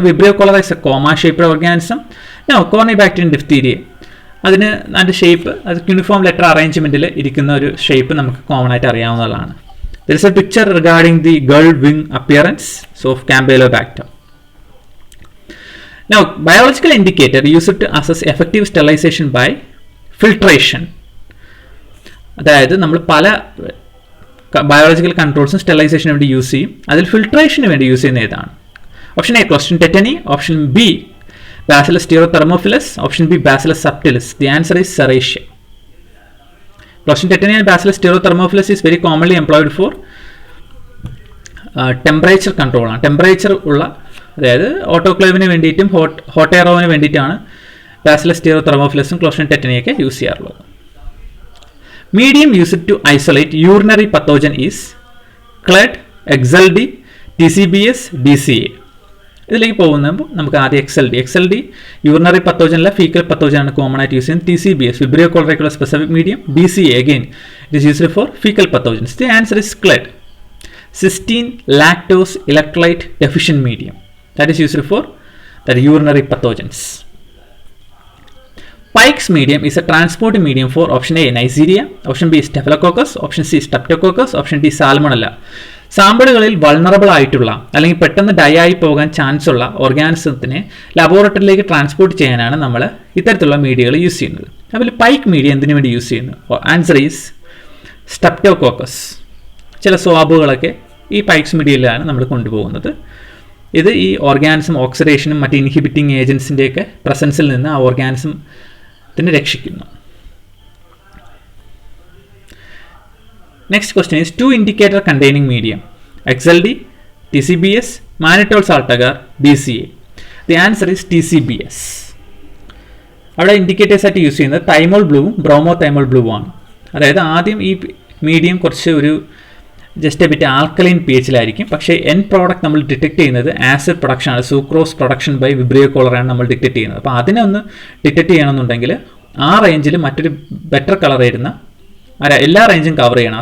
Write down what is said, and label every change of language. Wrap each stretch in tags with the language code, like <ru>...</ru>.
<en>Vibrio cholera is a comma shaped organism.</en> <ml>കോർണിബാക്ടീരിയം diphtheria, അതിന് അതിൻ്റെ shape, അത് യൂണിഫോം ലെറ്റർ അറേഞ്ച്മെൻറ്റിൽ ഇരിക്കുന്ന ഒരു ഷേപ്പ് നമുക്ക് കോമൺ ആയിട്ട് അറിയാവുന്നതാണ്.</ml> <en>There is a picture regarding the gull wing appearance of Campylobacter. Now, biological indicator used to assess effective sterilization by filtration.</en> <ml>അതായത് നമ്മൾ പല ബയോളജിക്കൽ കൺട്രോൾസും സ്റ്റെറിലൈസേഷന് വേണ്ടി യൂസ് ചെയ്യും. അതിൽ ഫിൽട്രേഷന് വേണ്ടി യൂസ് ചെയ്യുന്ന ഏതാണ്? Option A, Clostridium tetany, option B, bacillus സ്റ്റീറോതെർമോഫിലസ്, option B, bacillus subtilis.</ml> <en>The answer is Serratia. Clostridium tetani and Bacillus stearothermophilus is very commonly employed for temperature കൺട്രോളാണ്.</en> <ml>Temperature ഉള്ള, അതായത് ഓട്ടോക്ലേവിന് വേണ്ടിയിട്ടും ഹോട്ട് എയറോവിന് വേണ്ടിയിട്ടാണ് ബാസിലസ് സ്റ്റീറോതെർമോഫിലസും ക്ലോസ്ട്രിഡിയം ടെറ്റനിയൊക്കെ യൂസ് ചെയ്യാറുള്ളത്.</ml> <en>Medium used to isolate urinary pathogen is CLED, XLD, TCBS, DCA.</en> <ml>ഇതിലേക്ക് പോകുമ്പോൾ നമുക്ക് ആദ്യം XLD urinary പത്തോജനല്ല, fecal പത്തോജനാണ് common ആയിട്ട് യൂസ് ചെയ്യുന്നത്.</ml> <en>TCBS,</en> <ml>Vibrio കോളറയ്ക്കുള്ള specific medium.</ml> <en>DCA again it is used for faecal pathogens. The answer is CLED, cysteine lactose electrolyte deficient medium. That is used for that urinary pathogens. Pike's medium is a transport medium for option A, Neisseria, option B, Staphylococcus, option C, Streptococcus, option D, Salmonella.</en> <ml>സാമ്പിളുകളിൽ vulnerable ആയിട്ടുള്ള അല്ലെങ്കിൽ പെട്ടെന്ന് dye ആയി പോകാൻ chance ഉള്ള ഓർഗാനിസത്തിനെ ലബോറട്ടറിയിലേക്ക് transport ചെയ്യാനാണ് നമ്മൾ ഇത്തരത്തിലുള്ള മീഡിയകൾ യൂസ് ചെയ്യുന്നത്. അതിൽ പൈക്ക് മീഡിയ എന്തിനു വേണ്ടി യൂസ് ചെയ്യുന്നു?</ml> <en>Answer is Streptococcus.</en> <ml>ചില സ്വാബുകളൊക്കെ ഈ പൈക്സ് മീഡിയയിലാണ് നമ്മൾ കൊണ്ടുപോകുന്നത്. ഇത് ഈ ഓർഗാനിസം ഓക്സിഡേഷനും മറ്റ് ഇൻഹിബിറ്റിംഗ് ഏജൻസിൻ്റെയൊക്കെ പ്രസൻസിൽ നിന്ന് ആ ഓർഗാനിസത്തിനെ രക്ഷിക്കുന്നു.</ml> <en>Next question is 2 indicator containing medium: XLD, TCBS, mannitol salt agar, DCA. The answer is TCBS.</en> <ml>അവിടെ ഇൻഡിക്കേറ്റേഴ്സ് ആയിട്ട് യൂസ് ചെയ്യുന്നത് തൈമോൾ ബ്ലൂവും ബ്രോമോ തൈമോൾ ബ്ലൂവും ആണ്. അതായത് ആദ്യം ഈ മീഡിയം കുറച്ച് ഒരു ജസ്റ്റ് ബിറ്റ് ആൽക്കലൈൻ പി എച്ചിലായിരിക്കും, പക്ഷേ എൻ പ്രോഡക്റ്റ് നമ്മൾ ഡിറ്റക്ട് ചെയ്യുന്നത് ആസിഡ് പ്രൊഡക്ഷൻ ആണ്. സൂക്രോസ് പ്രൊഡക്ഷൻ ബൈ വിബ്രിയോ കോളറാണ് നമ്മൾ ഡിറ്റക്ട് ചെയ്യുന്നത്. അപ്പോൾ അതിനെ ഒന്ന് ഡിറ്റക്ട് ചെയ്യണമെന്നുണ്ടെങ്കിൽ ആ റേഞ്ചിൽ മറ്റൊരു ബെറ്റർ കളർ വരുന്ന എല്ലാ റേഞ്ചും കവർ ചെയ്യണം.</ml>